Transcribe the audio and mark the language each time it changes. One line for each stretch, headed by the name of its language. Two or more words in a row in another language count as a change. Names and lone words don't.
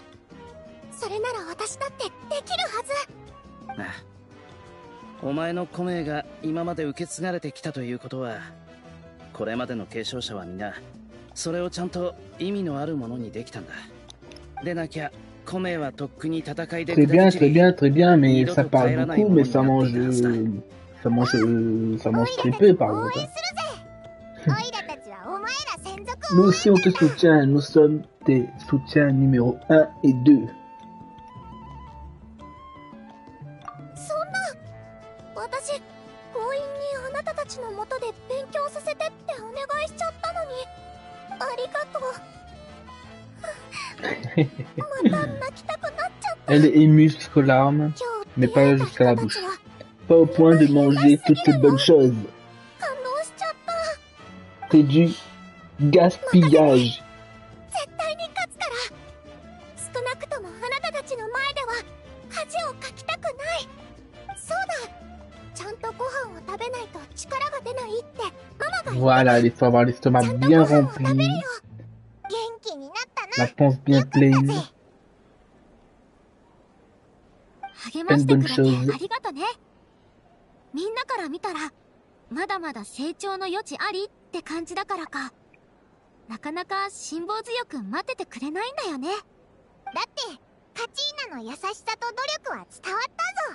Japanese: それなら私だってできるはず。ああ、お前のコメが今まで受け継がれてきたということは、これまでの継承者は皆それをちゃんと意味のあるものにできたんだ。でなきゃコメはとっくに戦いで
French: Très bien, très bien, très bien, mais ça parle beaucoup, mais ça mange très peu, par contre. Nous aussi, on te soutient, nous sommes tes soutiens numéro 1 et 2.
Japanese: そんな、私強引にあなたたちのもとで勉強させてってお願いしちゃったのに、ありがとう。また泣きたくなっちゃった。
French: Elle est émue jusqu'aux larmes, mais pas jusqu'à la bouche. Pas au point de manger toutes ces bonnes choses.
Japanese: 感動しちゃった。
French: C'est du gaspillage.
Japanese: 絶対に勝つから。少なくともあなたたちの前では恥をかきたくない。そうだ、ちゃんとご飯を食べないと力が出ないってママが言ってた。
French: Voilà, il faut avoir l'estomac bien rempli,
Japanese: 元気になったな。
French: la panse bien pleine.
Japanese: 励ましてくれてありがとね。みんなから見たらまだまだ成長の余地ありって感じだからか、なかなか辛抱強く待っててくれないんだよね。だってカチーナの優しさと努力は伝わったぞ。